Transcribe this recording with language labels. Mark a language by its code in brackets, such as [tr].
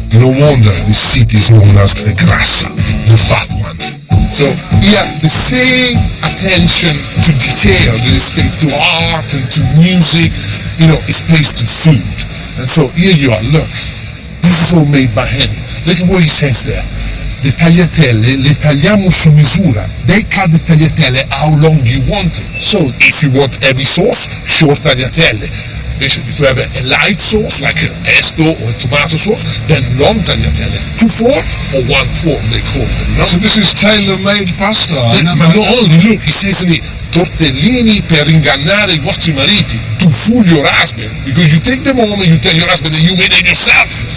[en] No wonder this city is known as the grassa, the fat one. So here the same attention to detail that is paid to art and to music, is placed to food. And so here you are, look, this is all made by hand. Look at what he says there. [it] Le tagliatelle le tagliamo su misura. [en] They cut the tagliatelle how long you want it. So if you want heavy sauce, short tagliatelle. Basically, if you have a light sauce, like a pesto or a tomato sauce, then long tagliatelle. 2/4 or 1/4, they call it. No? So this is tailor-made pasta. But not only, look, he says to me, [it] tortellini per ingannare i vostri mariti, [en] to fool your husband, because you take them home and you tell your husband that you made it yourself.